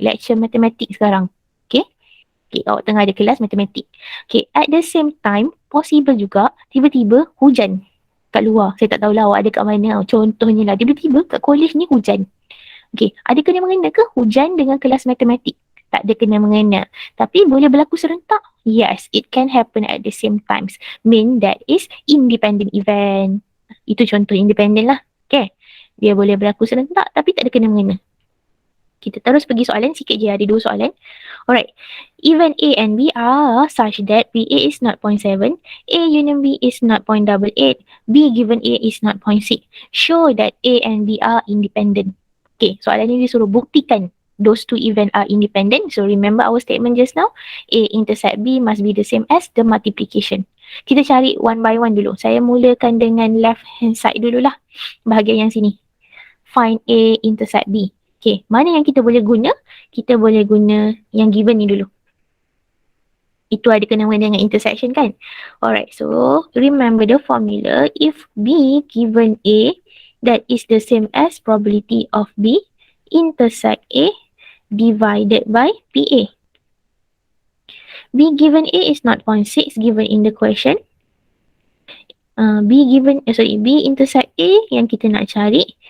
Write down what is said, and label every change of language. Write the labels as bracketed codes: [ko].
[ms] Lecture matematik sekarang. Okay? Okay, awak tengah ada kelas matematik. [en] Okay, at the same time, possible [ms] juga tiba-tiba hujan kat luar. Saya tak tahulah awak ada kat mana. Contohnya lah, tiba-tiba kat college ni hujan. Okay, ada kena mengena ke hujan dengan kelas matematik? Tak ada kena mengena. Tapi boleh berlaku serentak? [en] Yes, it can happen at the same times. Mean that is independent event. [ms] Itu contoh independent lah. Okay. Dia boleh berlaku serentak tapi tak ada kena mengena. Kita terus pergi soalan sikit je. Ada 2 soalan. Alright. [en] Event A and B are such that PA is not 0.7, A union B is not 0.88, B given A is not 0.6. Show that A and B are independent. Okay, [ms] soalan ni disuruh buktikan [en] those two event are independent. So remember our statement just now, A intersect B must be the same as the multiplication. [ms] Kita cari [en] one by one [ms] dulu. Saya mulakan dengan [en] left hand side [ms] dululah, bahagian yang sini. [en] Find A intersect B. [ms] Okay, mana yang kita boleh guna? Kita boleh guna yang given ni dulu. Itu ada kena-mengena dengan intersection kan? [en] Alright, so remember the formula. If B given A, that is the same as probability of B intersect A divided by PA. B given A is not 0.6 given in the question. B intersect A [ms] yang kita nak cari.